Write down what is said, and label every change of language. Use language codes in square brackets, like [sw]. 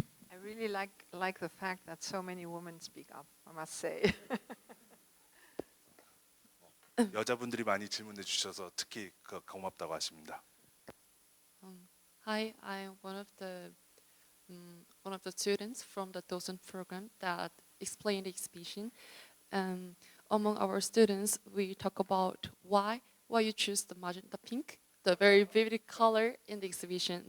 [en] I really like the fact that so many women speak up, I must say. [ko] 여자분들이 많이 질문해 주셔서 특히 고맙다고 하십니다. [en] Hi, I'm one of the students from the docent program that explained the exhibition. Among our students, we talk about why you choose the magenta pink, the very vivid color in the exhibition.